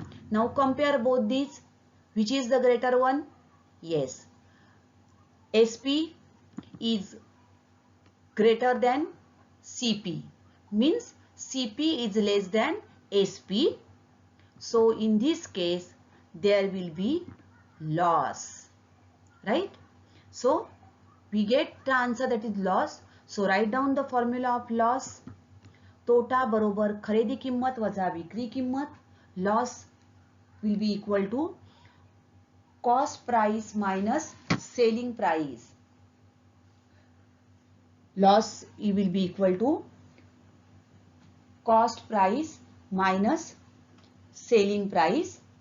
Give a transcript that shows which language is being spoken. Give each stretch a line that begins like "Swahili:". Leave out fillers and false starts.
English: Now compare both these. Which is the greater one? Yes, SP is greater than CP, means CP is less than SP. So in this case there will be loss, right? So we get the answer, that is loss. So write down the formula of loss.
Marathi: तोटा बरोबर खरेदी किंमत वजा विक्री किंमत.
English: Loss will be equal to cost price minus selling price. Loss will be equal to cost price minus selling price.